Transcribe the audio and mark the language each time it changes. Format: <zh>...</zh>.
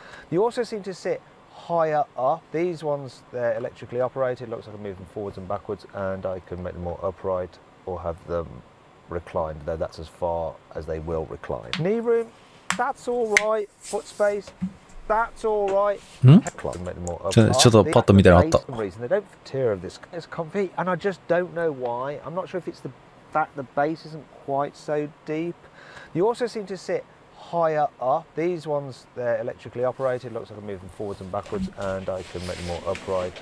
<en>You also seem to sit higher up. These ones, they're electrically operated. Looks like I move them forwards and backwards, and I can make them more upright or have them reclined, though that's as far as they will recline. Knee room, that's all right. Foot space, that's all right.</en> <ja>ちょっとパッと見たらあった。</ja> <en>They don't tear of this. It's comfy, and I just don't know why. I'm not sure if it's the fact the base isn't quite so deep. You also seem to sit higher up. These ones, they're electrically operated. Looks like I move them forwards and backwards, and I can make them more upright.</en>